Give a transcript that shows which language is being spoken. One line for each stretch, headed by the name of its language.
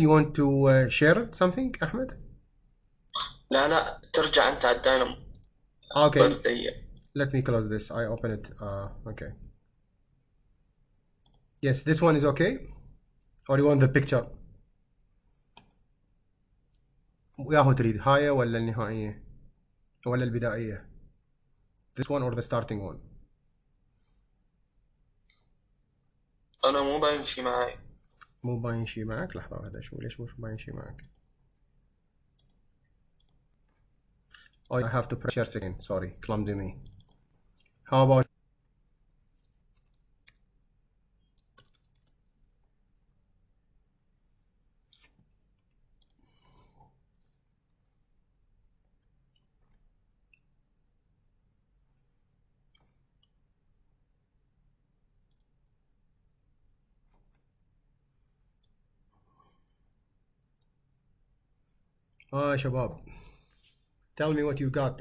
English: You want to share something, Ahmed?
Arabic: لا ترجع أنت على الداينامو
English: Okay.
Arabic: بس دقيقة.
English: Let me close this. I open it. Okay. Yes, this one is okay. Or you want the picture?
Arabic: وياهو تريد هاي ولا النهائية ولا البدائية؟
English: This one or the starting one?
Arabic: أنا مو باين شي معي. مو باين شيء معك. لحظة واحدة شو ليش مش باين شيء معك؟
English: Oh, I have to press share again. Sorry, clumsy me. How about
Arabic: يا شباب
English: tell me what you got.